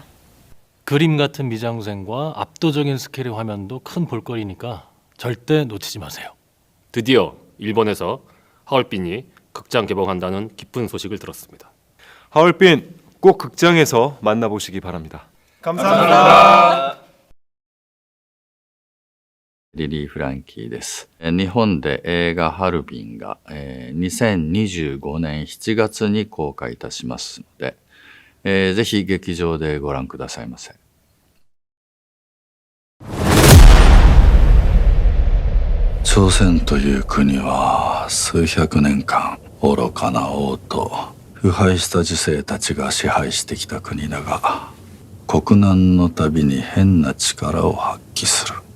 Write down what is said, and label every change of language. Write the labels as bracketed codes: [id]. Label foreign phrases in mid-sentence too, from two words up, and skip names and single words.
[ko] 그림 같은 미장센과 압도적인 스케일의 화면도 큰 볼거리니까 절대 놓치지 마세요. 드디어 일본에서 하얼빈이 극장 개봉한다는 기쁜 소식을 들었습니다. 하얼빈 꼭 극장에서 만나보시기 바랍니다. 감사합니다. [ja] リリー・フランキーです。日本で映画ハルビンが2025年7月に公開いたしますので、ぜひ劇場でご覧くださいませ。朝鮮という国は数百年間愚かな王と腐敗した時勢たちが支配してきた国だが、国難のたびに変な力を発揮する。